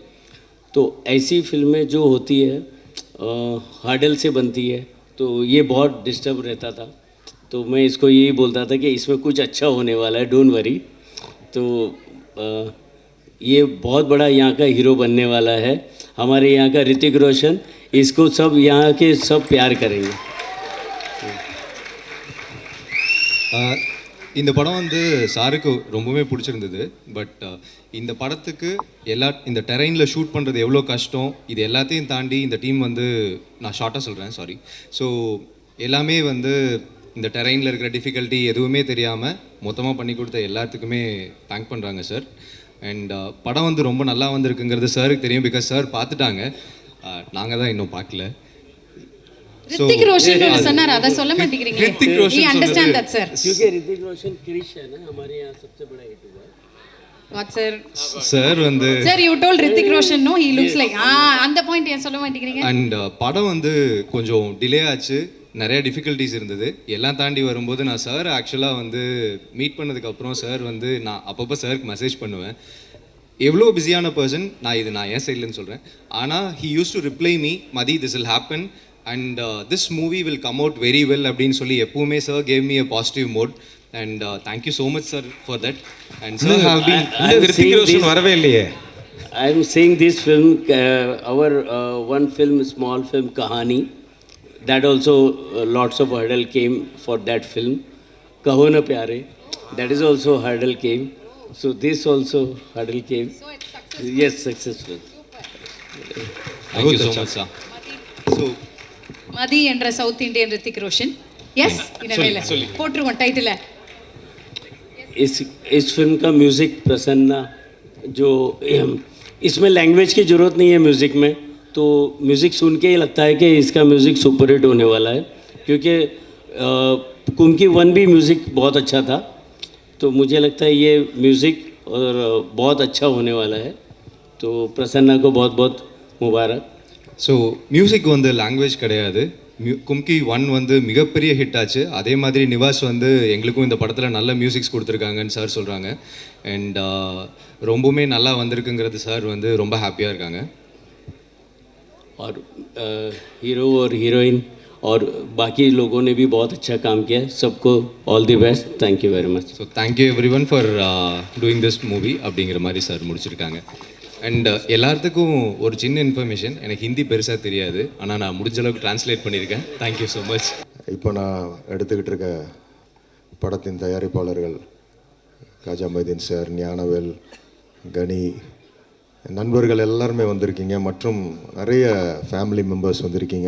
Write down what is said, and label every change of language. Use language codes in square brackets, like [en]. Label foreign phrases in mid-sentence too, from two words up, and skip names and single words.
[hi] तो ऐसी फिल्में जो होती है हर्डल से बनती है, तो ये बहुत डिस्टर्ब रहता था. तो मैं इसको यही बोलता था कि इसमें कुछ अच्छा होने वाला है, [en] don't worry. [hi] तो ये बहुत बड़ा यहाँ का हीरो बनने वाला है, हमारे यहाँ का ऋतिक रोशन. इसको सब यहाँ के सब प्यार करेंगे. [ta] இந்த படம் வந்து சாருக்கு ரொம்பவே பிடிச்சிருந்தது. பட் இந்த படத்துக்கு இந்த டெரைனில் ஷூட் பண்ணுறது எவ்வளோ கஷ்டம், இது எல்லாத்தையும் தாண்டி இந்த டீம் வந்து, நான் ஷார்ட்டாக சொல்கிறேன், சாரி. ஸோ எல்லாமே வந்து இந்த டெரைனில் இருக்கிற டிஃபிகல்ட்டி எதுவுமே தெரியாமல் மொத்தமாக பண்ணி கொடுத்த எல்லாத்துக்குமே தேங்க் பண்ணுறாங்க சார். அண்ட் படம் வந்து ரொம்ப நல்லா வந்திருக்குங்கிறது சாருக்கு தெரியும், பிகாஸ் சார் பார்த்துட்டாங்க, நாங்கள் தான் இன்னும் பார்க்கல. ऋतिक रोशन சொன்னார், அத சொல்ல மாட்டேங்கிறீங்க. ऋतिक रोशन [en] we understand that sir. [hi] क्योंकि ऋतिक रोशन क्रिश है ना, हमारे यहाँ सबसे बड़ा हिट हुआ है. [en] what sir? [ta] சார் வந்து [en] sir you told ऋतिक रोशन no he looks like [ta] அந்த பாயிண்ட் ஏன் சொல்ல மாட்டேங்கிறீங்க? அண்ட் படம் வந்து கொஞ்சம் டிலே ஆச்சு, நிறைய டிஃபிகல்ட்டிஸ் இருந்தது. எல்லாம் தாண்டி வரும்போது நான் சார் ஆக்சுவலாக வந்து மீட் பண்ணதுக்கப்புறம் சார் வந்து நான் அப்பப்போ சாருக்கு மெசேஜ் பண்ணுவேன். எவ்வளோ பிஸியான பர்சன், நான் ஏன் சைட்லன்னு சொல்கிறேன், ஆனால் [en] he use to reply me, Mathi this will happen and this movie will come out very well [ta] அப்படின்னு சொல்லி எப்பவுமே சார் [en] gave me a positive mode. and thank you so much sir for that. and sir have been [ta] ரித்திக் ரோஷன் வரவே இல்லையே. [en] I am seeing this film, our one film, small film, Kahani. That also lots of hurdle came for that film. Kaho Na Pyare, that is also hurdle came. So this also hurdle came. so it's successful. Yes, successful. thank you so much sir. so [ta] மதி என்ற [en] South Indian [ta] ऋतिक रोशन. எஸ் இனவேல போட்டுருவோம் டைட்டில. [hi] इस फिल्म का म्यूज़िक प्रसन्ना, जो इसमें लैंग्वेज की ज़रूरत नहीं है म्यूज़िक में, तो म्यूज़िक सुन के ही लगता है कि इसका म्यूज़िक [en] super hit [hi] होने वाला है. क्योंकि कुम्की 1 भी म्यूज़िक बहुत अच्छा था, तो मुझे लगता है ये म्यूज़िक और बहुत अच्छा होने वाला है. तो प्रसन्ना को बहुत बहुत मुबारक. [ta] ஸோ மியூசிக் வந்து லாங்குவேஜ் கிடையாது. கும்கி 1 வந்து மிகப்பெரிய ஹிட் ஆச்சு. அதே மாதிரி நிவாஸ் வந்து எங்களுக்கும் இந்த படத்தில் நல்ல மியூசிக்ஸ் கொடுத்துருக்காங்கன்னு சார் சொல்கிறாங்க. அண்ட் ரொம்பவுமே நல்லா வந்திருக்குங்கிறது சார் வந்து ரொம்ப ஹாப்பியாக இருக்காங்க. [hi] और हीरो और हीरोइन और बाकी लोगों ने भी बहुत अच्छा काम किया. [en] सबको all the best. thank you very much. so thank you every one for doing this movie [ta] அப்படிங்கிற மாதிரி சார் முடிச்சிருக்காங்க. அண்ட் எல்லாத்துக்கும் ஒரு சின்ன இன்ஃபர்மேஷன், எனக்கு ஹிந்தி பெருசாக தெரியாது, ஆனால் நான் முடிஞ்ச அளவுக்கு ட்ரான்ஸ்லேட் பண்ணியிருக்கேன். தேங்க்யூ ஸோ மச். இப்போ நான் எடுத்துக்கிட்டு இருக்க படத்தின் தயாரிப்பாளர்கள் காஜா மைதீன் சார், ஞானவேல், கனி, நண்பர்கள் எல்லாருமே வந்திருக்கீங்க, மற்றும் நிறைய [en] family members [ta] வந்திருக்கீங்க.